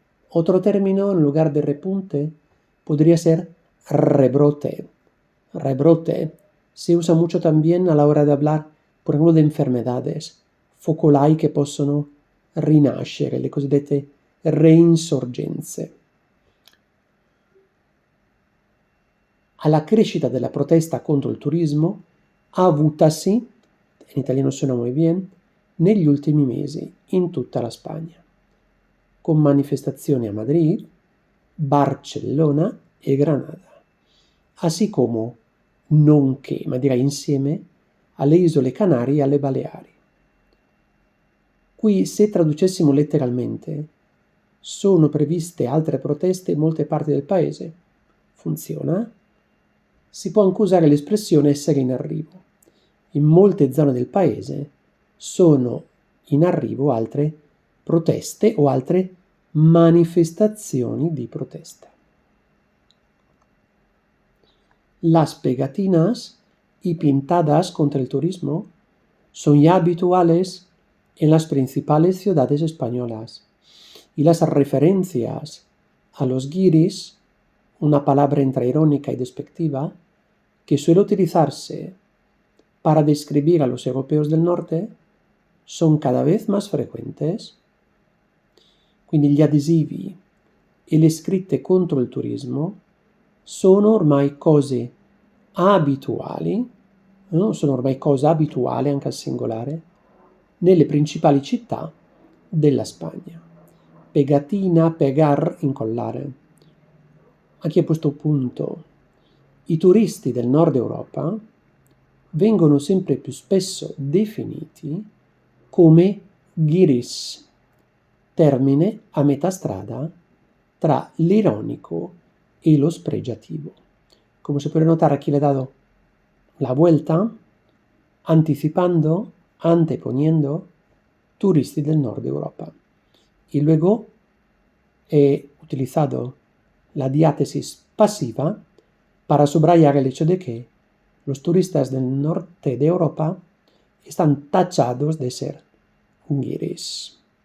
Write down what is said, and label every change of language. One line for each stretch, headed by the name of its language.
Spanish: Otro término en lugar de repunte podría ser rebrote. Rebrote se usa mucho también a la hora de hablar, por ejemplo, de enfermedades,
Italian: focolai che possono rinascere, le cosiddette reinsorgenze. Alla crescita della protesta contro il turismo avutasi, in italiano
Spanish: suena muy bien,
Italian: negli ultimi mesi in tutta la Spagna, con manifestazioni a Madrid, Barcellona e Granada, así como, nonché, ma direi insieme, alle isole Canarie e alle Baleari. Qui, se traducessimo letteralmente, sono previste altre proteste in molte parti del paese. Funziona? Si può anche usare l'espressione essere in arrivo. In molte zone del paese sono in arrivo altre proteste o altre manifestazioni di protesta.
Spanish: Las pegatinas y pintadas contra el turismo son ya habituales en las principales ciudades españolas, y las referencias a los guiris, una palabra entre irónica y despectiva, que suele utilizarse para describir a los europeos del norte, son cada vez más frequentes.
Italian: Quindi gli adesivi e le scritte contro il turismo sono ormai cose abituali, no? Sono ormai cose abituali anche al singolare, nelle principali città della Spagna. Pegatina, pegar, incollare. Aquí a questo punto i turisti del nord Europa vengono sempre più spesso definiti come guiris, termine a metà strada tra l'ironico e lo spregiativo.
Spanish: Como se puede notar, aquí le he dado la vuelta, anticipando, anteponiendo
Italian: turisti del nord Europa.
Spanish: Y luego he utilizado la diátesis pasiva para subrayar el hecho de que los turistas del norte de Europa están tachados de ser Guiris.